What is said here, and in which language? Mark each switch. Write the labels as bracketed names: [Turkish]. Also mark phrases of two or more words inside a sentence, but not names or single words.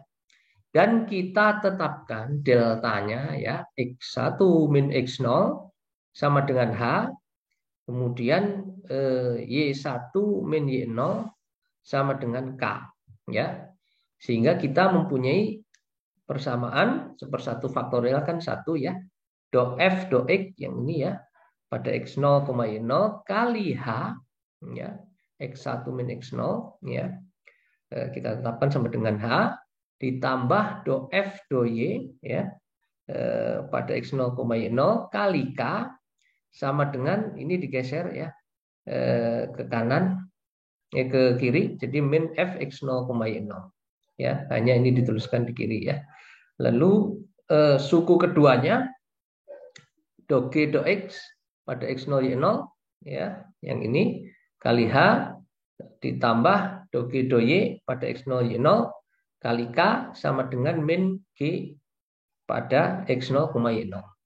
[Indonesian] Dan kita tetapkan deltanya ya, X1 min X0 sama dengan H, kemudian Y1 min Y0 sama dengan K ya. Sehingga kita mempunyai persamaan sepersatu faktorial kan 1 ya. Do F do X yang ini ya, pada X0, Y0 kali H ya, X1 min X0 ya, kita tetapkan sama dengan H ditambah do F do Y ya, pada X0, Y0 kali K sama dengan ini digeser ya, ke kanan ke kiri jadi min F X0, Y0 ya, hanya ini dituliskan di kiri ya. Lalu suku keduanya do G do X pada X0 Y0 ya, yang ini kali H ditambah do G do Y pada X0 Y0 kali K sama dengan min G pada X0, Y0.